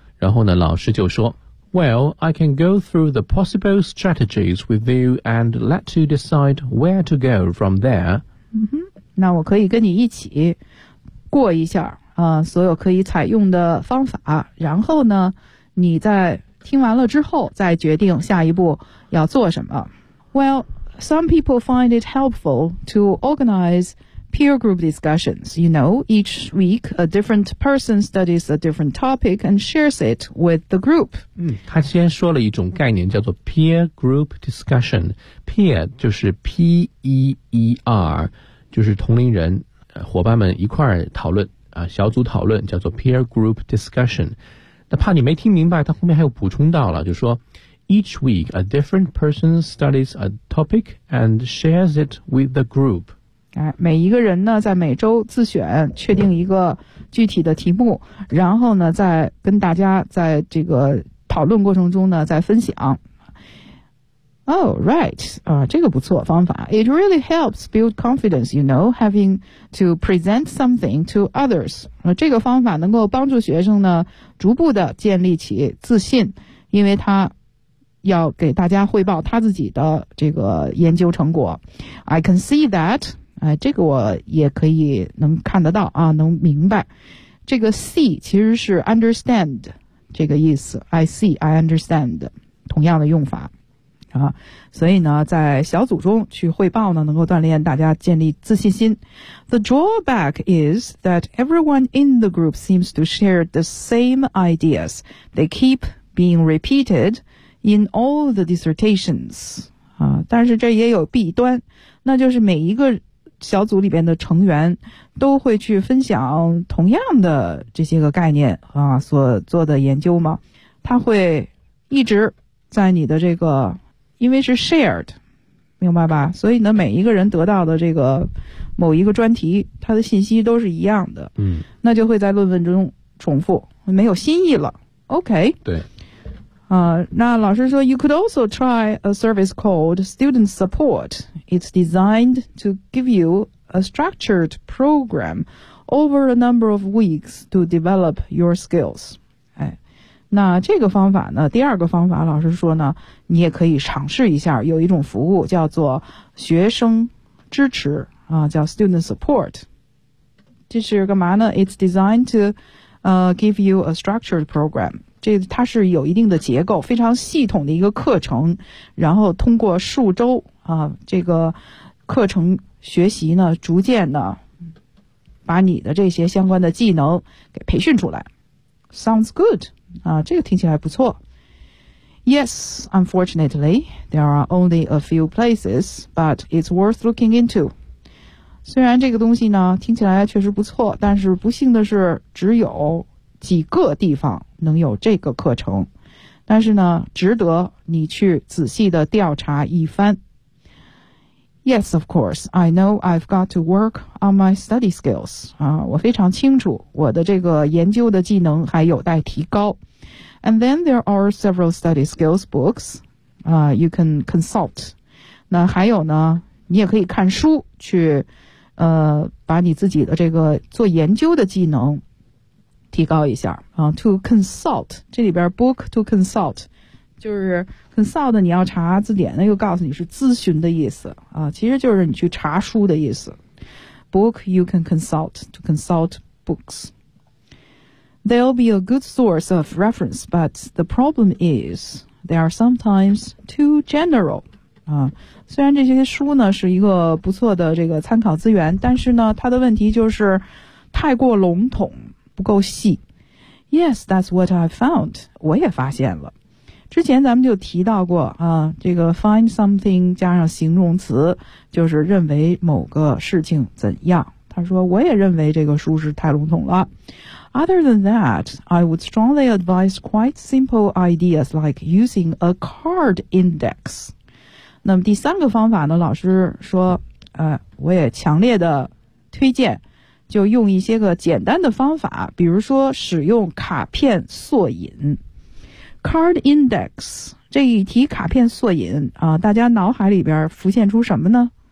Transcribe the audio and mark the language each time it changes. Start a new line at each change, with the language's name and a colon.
Chinese: 然后呢，老师就说
English: Well, I can go through the possible strategies with you and let you decide where to go from there.
Chinese: 嗯哼，那我可以跟你一起过一下所有可以采用的方法。然后呢，你在听完了之后再决定下一步要做什么。
English: Well,Some people find it helpful to organize peer group discussions. You know, each week a different person studies a different topic and shares it with the group.
Chinese: 他先说了一种概念叫做 peer group discussion. Peer 就是 P-E-E-R, 就是同龄人伙伴们一块讨论小组讨论叫做 peer group discussion. 那怕你没听明白他后面还有补充到了就说
English: Each week, a different person studies a topic and shares it with the group.
Chinese: 每一个人呢，在每周自选，确定一个具体的题目，然后呢，再跟大家在这个讨论过程中呢，再分享。
English: Oh, right.
Chinese: 这个不错，方法。
English: It really helps build confidence, you know, having to present something to others.
Chinese: 这个方法能够帮助学生呢，逐步的建立起自信，因为他要给大家汇报他自己的这个研究成果。
English: I can see that,
Chinese: 这个我也可以能看得到啊，能明白。这个 see 其实是 understand 这个意思。
English: I see, I understand,
Chinese: 同样的用法。啊，所以呢，在小组中去汇报呢，能够锻炼大家建立自信心。
English: The drawback is that everyone in the group seems to share the same ideas. They keep being repeated. In all the dissertations,
Chinese: 但是这也有弊端，那就是每一个小组里边的成员都会去分享同样的这些个概念啊，所做的研究嘛，他会一直在你的这个，因为是 shared, 明白吧？所以呢，每一个人得到的这个某一个专题，他的信息都是一样的，那就会在论文中重复，没有新意了。
English: OK,
Chinese: 对。那老师说
English: ,you could also try a service called Student Support. It's designed to give you a structured program over a number of weeks to develop your skills.
Chinese: 那这个方法呢第二个方法老师说呢你也可以尝试一下有一种服务叫做学生支持叫 Student Support. 这是干嘛呢
English: ?It's designed to, give you a structured program.
Chinese: 这它是有一定的结构非常系统的一个课程然后通过数周这个课程学习呢逐渐的把你的这些相关的技能给培训出来
English: Sounds good
Chinese: 这个听起来不错
English: Yes, unfortunately, there are only a few places, but it's worth looking into.
Chinese: 虽然这个东西呢，听起来确实不错，但是不幸的是，只有几个地方能有这个课程。但是呢，值得你去仔细的调查一番。
English: Yes, of course, I know I've got to work on my study skills.
Chinese: 我非常清楚，我的这个研究的技能还有待提高。
English: And then there are several study skills books, you can consult.
Chinese: 那还有呢，你也可以看书去，把你自己的这个做研究的技能提高一下。 To consult, 这里边 book to consult, 就是 consult 你要查字典，那又告诉你是咨询的意思，其实就是你去查书的意思。
English: Book you can consult, to consult books. They'll be a good source of reference, but the problem is they are sometimes too general.
Chinese: 虽然这些书呢是一个不错的这个参考资源，但是呢它的问题就是太过笼统，不够细。
English: Yes, that's what I found.
Chinese: 我也发现了。之前咱们就提到过啊，这个 find something 加上形容词，就是认为某个事情怎样。他说我也认为这个书是太笼统了。
English: Other than that, I would strongly advise quite simple ideas like using a card index.
Chinese: 那么第三个方法呢，老师说，我也强烈的推荐，就用一些个简单的方法，比如说使用卡片索引。 Card index, 这一题卡片索引，大家脑海里边浮现出什么呢？